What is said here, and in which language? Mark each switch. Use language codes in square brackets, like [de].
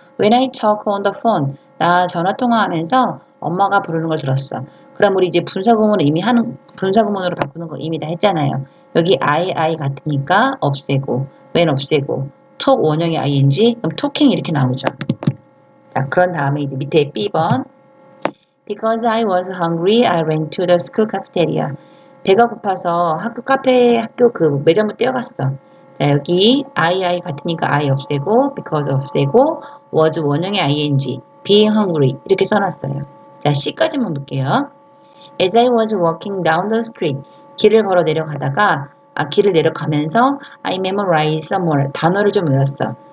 [en] When I talk on the phone, [ko] 나 전화 통화하면서 엄마가 부르는 걸 들었어. 그럼 우리 이제 분사구문을 이미 하는 분사구문으로 바꾸는 거 이미 다 했잖아요. 여기 I 같으니까 없애고 when 없애고 talk 원형의 ing 그럼 talking 이렇게 나오죠. 자, 그런 다음에 이제 밑에 B번 [en] Because I was hungry, I ran to the school cafeteria. [ko] 배가 고파서 학교 그 매점을 뛰어갔어. 자, 여기 I 같으니까 I 없애고, because 없애고, was 원형의 ing, [en] being hungry [ko] 이렇게 써놨어요. 자, C까지만 볼게요. [en] As I was walking down the street, [ko] 길을 걸어 내려가다가, 길을 내려가면서 [en] I memorized some more, [ko] 단어를 좀 외웠어.